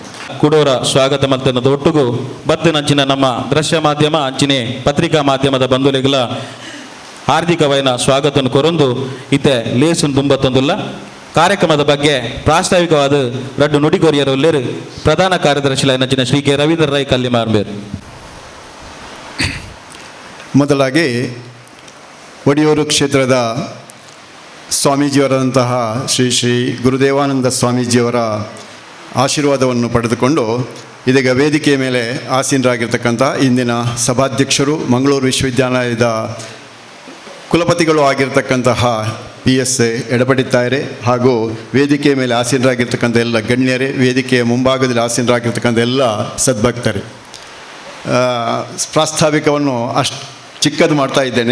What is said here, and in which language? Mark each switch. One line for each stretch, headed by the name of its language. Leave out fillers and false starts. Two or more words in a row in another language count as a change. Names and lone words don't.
Tulu: ಕುಡೋರ ಸ್ವಾಗತ ಮಲ್ತನ್ನದ ಒಟ್ಟಿಗೂ ಬತ್ತಿನಂಚಿನ ನಮ್ಮ ದೃಶ್ಯ ಮಾಧ್ಯಮ ಅಂಚಿನ ಪತ್ರಿಕಾ ಮಾಧ್ಯಮದ ಬಂಧುಗಳಿಗೆಲ್ಲ ಹಾರ್ದಿಕವಾದ ಸ್ವಾಗತವನ್ನು ಕೊರೊಂದು ಇತ್ತೆ ಲೇಸನ್ನು ತುಂಬತ್ತೊಂದುಲ್ಲ. ಕಾರ್ಯಕ್ರಮದ ಬಗ್ಗೆ ಪ್ರಾಸ್ತಾವಿಕವಾದ ರಡ್ಡು ನುಡಿಗೋರಿಯರು ಉಳ್ಳೇರು ಪ್ರಧಾನ ಕಾರ್ಯದರ್ಶಿಯಾದ ಶ್ರೀ ಕೆ ರವೀಂದ್ರ ರೈ ಕಲ್ಲಿಮಾರ್ಬೇರು.
Kannada: ಮೊದಲಾಗಿ ಒಡಿಯೂರು ಕ್ಷೇತ್ರದ ಸ್ವಾಮೀಜಿಯವರಾದಂತಹ ಶ್ರೀ ಗುರುದೇವಾನಂದ ಸ್ವಾಮೀಜಿಯವರ ಆಶೀರ್ವಾದವನ್ನು ಪಡೆದುಕೊಂಡು ಇದೀಗ ವೇದಿಕೆಯ ಮೇಲೆ ಆಸೀನರಾಗಿರ್ತಕ್ಕಂಥ ಇಂದಿನ ಸಭಾಧ್ಯಕ್ಷರು ಮಂಗಳೂರು ವಿಶ್ವವಿದ್ಯಾಲಯದ ಕುಲಪತಿಗಳು ಆಗಿರ್ತಕ್ಕಂತಹ PSA ಎಡಪಡಿ ತಾಯರೆ ಹಾಗೂ ವೇದಿಕೆಯ ಮೇಲೆ ಆಸೀನರಾಗಿರ್ತಕ್ಕಂಥ ಎಲ್ಲ ಗಣ್ಯರೇ, ವೇದಿಕೆಯ ಮುಂಭಾಗದಲ್ಲಿ ಆಸೀನರಾಗಿರ್ತಕ್ಕಂಥ ಎಲ್ಲ ಸದ್ಭಕ್ತರೇ, ಪ್ರಾಸ್ತಾವಿಕವನ್ನು ಅಷ್ಟು ಚಿಕ್ಕದು ಮಾಡ್ತಾ ಇದ್ದೇನೆ.